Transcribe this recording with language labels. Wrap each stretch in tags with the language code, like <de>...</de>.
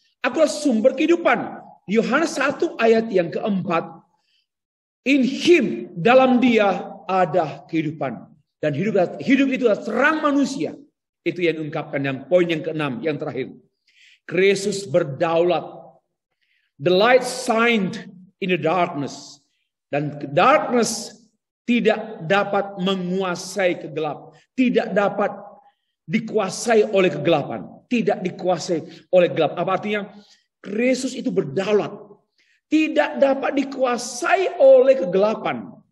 <id>Akulah sumber kehidupan. Yohanes 1 ayat yang ke-4.</id> <en>In him,</en> <id>dalam dia ada kehidupan. Dan hidup itu adalah terang manusia. Itu yang diungkapkan yang poin yang ke-6, yang terakhir. Kristus berdaulat.</id> <en>The light shined in the darkness.</en> <id>Dan darkness tidak dapat menguasai kegelap. Tidak dapat dikuasai oleh kegelapan. Tidak dikuasai oleh gelap. Apa artinya? Kristus itu berdaulat. Tidak dapat dikuasai oleh kegelapan.</id>